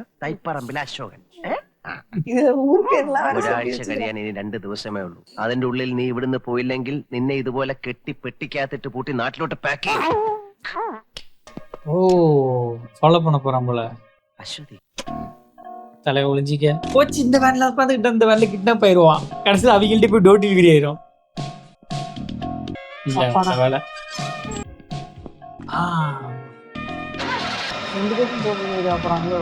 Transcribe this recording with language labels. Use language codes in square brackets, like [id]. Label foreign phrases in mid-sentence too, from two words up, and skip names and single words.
[ml] തൈപ്പറമ്പിലെ അശോകൻ. [ta] இது ஊருக்கு எல்லாம் வேற சொல்லி [ml] ഒരാഴ്ച [ta] வச்சிருக்காங்க. [ml] കഴിയാൻ ഇനി 2 ദിവസമേ ഉള്ളൂ. അതിന്റെ ഉള്ളിൽ നീ ഇവിടുന്ന് പോയില്ലെങ്കിൽ നിന്നെ ഇതുപോലെ കെട്ടി പെട്ടിക്കകത്തിട്ട് പൂട്ടി നാട്ടിലോട്ട് പാക്ക് ചെയ്യും. [ta] ஓ ஃபாலோ பண்ண போறான் போல. [ml] അശ്വതി, [ta] தலை ஒளிஞ்சிக்க போச்சு. இந்த வேன்ல உட்காந்துக்கிட்ட இந்த வேன்ல கிட்னாப் ஆயிடுவான். கடைசியில் அவங்கள்ட்ட போய் [en] door delivery [ta] ஆயிரும். இல்ல அப்பாடா. அந்த வேலை. ரெண்டு பேரும் போகுது அப்புறம்